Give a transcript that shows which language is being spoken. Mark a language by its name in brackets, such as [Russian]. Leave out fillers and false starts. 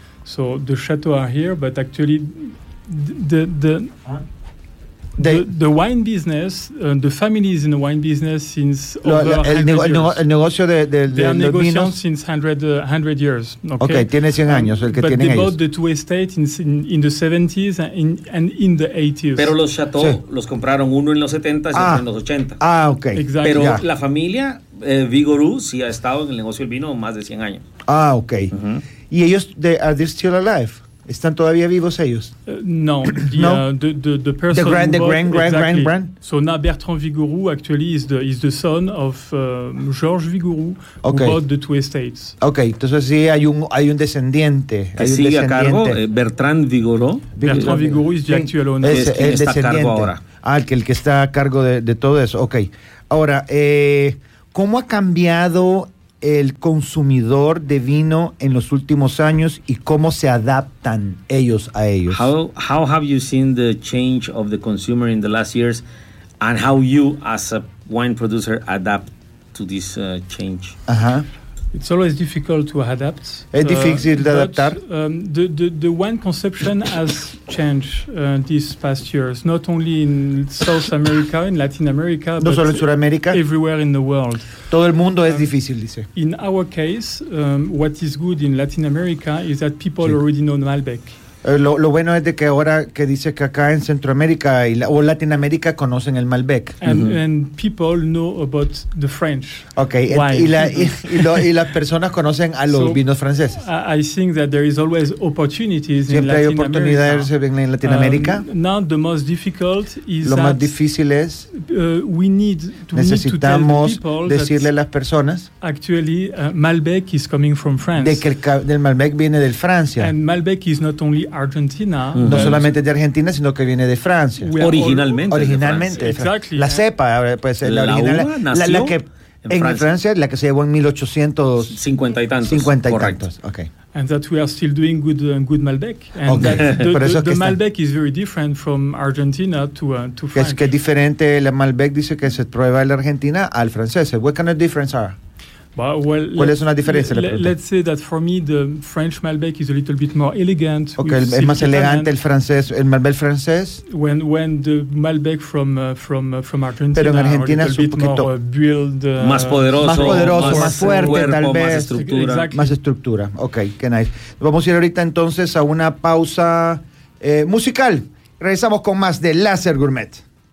[English] So the chateau are here, but actually the wine business, the family is in the wine business since over 100 years. [Spanish] Okay, tiene 100 años el que tiene [English] But they bought the two estates in the 70s and in the 80s. [Spanish] Pero los chateaux los compraron uno en los 70s y otro en los 80s. [English] Ah, okay. Exactly. [Spanish] Pero la familia Vigoureux sí ha estado en el negocio del vino más de 100 años. [English] Ah, okay. Uh-huh. [Spanish] Y ellos, [English] are they still alive? [Spanish] ¿Están todavía vivos ellos? [English] No. The person. The grand, grand. So now Bertrand Vigoureux actually is the son of Georges Vigoureux, okay, who bought the two estates. [Spanish] Okay, entonces sí hay un descendiente. Que sigue a cargo, Bertrand Vigoureux. [English] Bertrand Vigoureux is the actual owner. [Spanish] Es quien está descendiente. A cargo ahora. Ah, el que está a cargo de todo eso. Okay. Ahora, ¿cómo ha cambiado el consumidor de vino en los últimos años y cómo se adaptan ellos a ellos? [English] How have you seen the change of the consumer in the last years, and how you as a wine producer adapt to this change? Uh-huh. It's always difficult to adapt. [Spanish] Es difícil de adaptar. [English] The wine conception has changed these past years, not only in South America, in Latin America, [Spanish] no, but solo en Sudamérica, [English] everywhere in the world. [Spanish] Todo el mundo es difícil, dice. [English] In our case, what is good in Latin America is that people already know Malbec. [Spanish] Lo bueno es de que ahora que dice que acá en Centroamérica o Latinoamérica conocen el Malbec. [English] And people know about the French. Okay. [Spanish] Y las personas conocen a los vinos franceses. [English] I think that there is always opportunities. [Spanish] Siempre hay oportunidades en Latinoamérica. [English] Now the most difficult is [Spanish] lo más difícil es necesitamos decirle a las personas [English] actually Malbec is coming from France. [Spanish] De que el Malbec viene de Francia. [English] And Malbec is not only Argentina. [Spanish] No solamente de Argentina, sino que viene de Francia. Originalmente. Exactly. La cepa, pues, la original. La que en Francia, la que se llevó en 1850 y tantos. [English] Okay. And that we are still doing good Malbec. And okay. the Malbec is very different from Argentina to France. [Spanish] Es que es diferente el Malbec, dice que se prueba en la Argentina al francés. [English] What kind of difference are? Well, [Spanish] ¿cuál es una diferencia? [English] Let's say that for me the French Malbec is a little bit more elegant. [Spanish] Okay, es más elegante el francés, el Malbec francés. [English] When the Malbec from Argentina, [Spanish] pero en Argentina es un poquito [English] more, build, [Spanish] más poderoso, más fuerte, cuerpo, tal vez, más estructura. Exactly. Más estructura. Okay, qué nice. Vamos a ir ahorita entonces a una pausa musical. Regresamos con más de Láser Gourmet.